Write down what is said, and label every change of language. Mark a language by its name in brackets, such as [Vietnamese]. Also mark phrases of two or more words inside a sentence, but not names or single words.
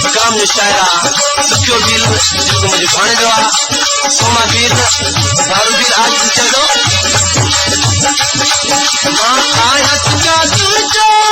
[Sindhi] नाम जो शायर आहे सुठो वीर जेको मुंहिंजे भाणे जो आहे सोमा वीर दारू वीर आज चए थो मां आहियां तुंहिंजा तुंहिंजो